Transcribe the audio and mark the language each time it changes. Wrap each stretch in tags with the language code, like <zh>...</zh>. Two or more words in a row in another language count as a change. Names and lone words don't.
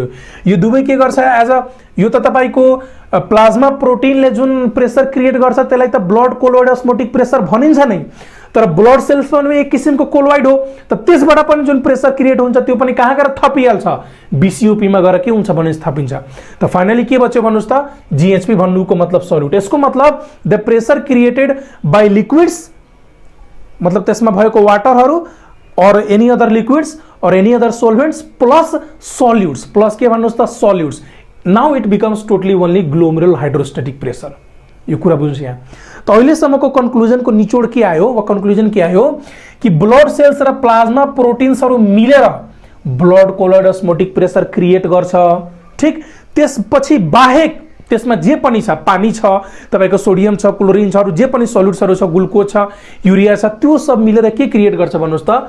<ne>यो दुवै के गर्छ एज अ, यो त तपाईको प्लाज्मा प्रोटिनले जुन</ne> <en>pressure create</en> <ne>गर्छ त्यसलाई त</ne> <en>blood colloid osmotic pressure</en> <ne>भनिन्छ नै, तर</ne> <en>blood cells</en> <ne>पनि एक किसिमको कोलोइड हो। त त्यसबाट पनि जुन</ne> <en>pressure create</en> <ne>हुन्छ त्यो पनि कहाँ गएर थपिहाल्छ? बीसीओपी मा गएर के हुन्छ भने थपिन्छ। त फाइनली के बच्यो भन्नुस् त? जीएचपी भन्नुको मतलब सल्युट। यसको मतलब</ne> <en>the pressure created by liquids,</en> <ne>मतलब त्यसमा भएको वाटरहरू</ne> <en>और any other liquids और any other solvents plus solutes, plus</en> <ne>के भन्नुस् त?</ne> <en>सॉल्यूट्स। now it becomes totally only glomerular hydrostatic pressure.</en> <ne>यो कुरा बुझ्नुस् यहाँ। त अहिलेसम्मको कन्क्लुजन को निचोड के आयो वा कन्क्लुजन के आयो कि ब्लड सेल्स र प्लाज्मा प्रोटिन्सहरू मिलेर</ne> <en>blood colloid osmotic pressure create</en> <ne>गर्छ। ठीक, त्यसपछि बाहेक त्यसमा जे पनि छ, पानी छ, तपाईको सोडियम छ, क्लोरिन छ, जे पनि सल्युट्सहरू छ, ग्लुकोज छ, युरिया छ, त्यो सब मिलेर के क्रिएट गर्छ भन्नुस् त?</ne>